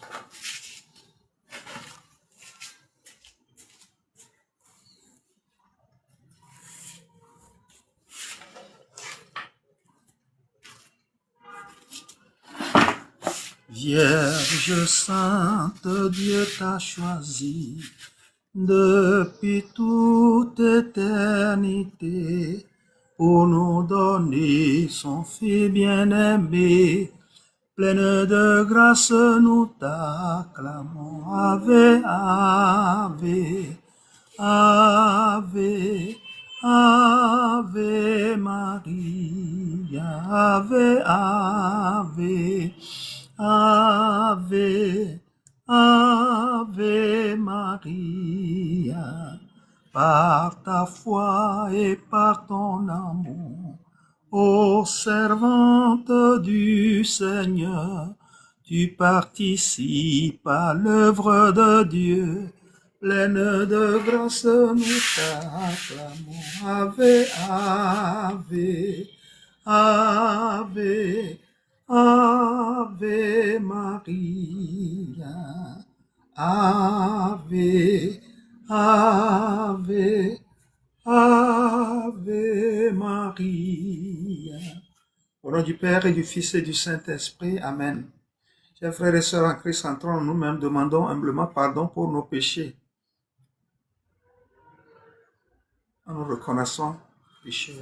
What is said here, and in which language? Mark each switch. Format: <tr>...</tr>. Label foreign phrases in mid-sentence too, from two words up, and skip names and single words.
<fr>Vierge sainte, Dieu t'a choisi depuis toute éternité pour nous donner son Fils bien-aimé. Pleine de grâce, nous t'acclamons.</fr> <la>Ave, Ave, Ave, Ave Maria, Ave, Ave, Ave, Ave Maria.</la> <fr>Par ta foi et par ton amour, ô servante du Seigneur, tu participes à l'œuvre de Dieu. Pleine de grâce, nous t'acclamons.</fr> <la>Ave, Ave, Ave, Ave Maria. Ave, Ave, Ave Maria.</la> <fr>Au nom du Père et du Fils et du Saint-Esprit. Amen. Chers frères et sœurs en Christ, entrons nous-mêmes, demandons humblement pardon pour nos péchés. Nous reconnaissons pécheurs.</fr>